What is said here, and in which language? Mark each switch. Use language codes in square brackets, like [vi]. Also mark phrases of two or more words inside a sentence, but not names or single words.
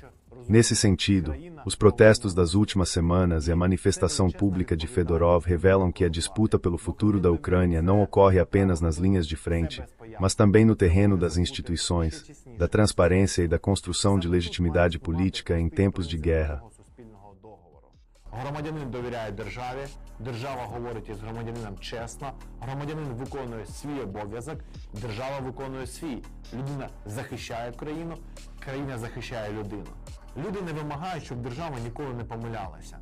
[pt] Nesse sentido, os protestos das últimas semanas e a manifestação pública de Fedorov revelam que a disputa pelo futuro da Ucrânia não ocorre apenas nas linhas de frente, mas também no terreno das instituições, da transparência e da construção de legitimidade política em tempos de guerra. [uk] Громадянин довіряє державі, держава говорить із громадянином чесно, громадянин виконує свій обов'язок, держава виконує свій. Людина захищає країну, країна захищає людину. Люди не вимагають, щоб держава ніколи не помилялася.